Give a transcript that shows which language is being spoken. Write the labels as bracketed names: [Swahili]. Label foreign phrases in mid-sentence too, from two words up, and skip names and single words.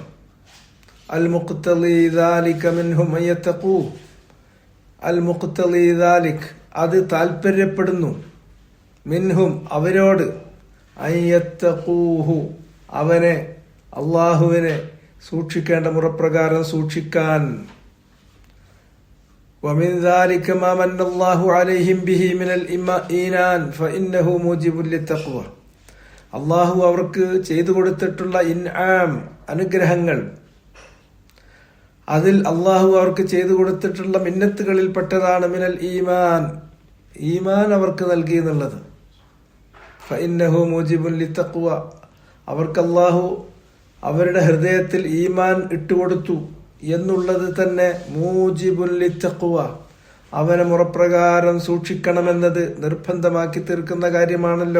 [Arabic] المقتضي ذلك منهم أن يتقوا, المقتضي ذلك [Malayalam] അത് താല്പര്യപ്പെടുന്നു, മിൻഹും അവരോട്, അയ്യത്തഖൂഹു അവനെ അള്ളാഹുവിനെ സൂക്ഷിക്കേണ്ട മുറപ്രകാരം സൂക്ഷിക്കാൻ. [Arabic] ومن ذلك ما من الله عليهم به من الإيمان فإنه موجب للتقوى. [Malayalam] അള്ളാഹു അവർക്ക് ചെയ്തു കൊടുത്തിട്ടുള്ള ഇൻആം അനുഗ്രഹങ്ങൾ, അതിൽ അള്ളാഹു അവർക്ക് ചെയ്തു കൊടുത്തിട്ടുള്ള മിന്നത്തുകളിൽ പെട്ടതാണ് [Arabic] من الإيمان, [Malayalam] ഈമാൻ അവർക്ക് നൽകി എന്നുള്ളത്. [Arabic] فإنه موجب للتقوى [Malayalam] അവർക്ക് അള്ളാഹു അവരുടെ ഹൃദയത്തിൽ ഈമാൻ ഇട്ടുകൊടുത്തു എന്നുള്ളത് തന്നെ [Arabic] موجب للتقوى [Malayalam] അവനെ മുറപ്രകാരം സൂക്ഷിക്കണമെന്നത് നിർബന്ധമാക്കി തീർക്കുന്ന കാര്യമാണല്ലോ.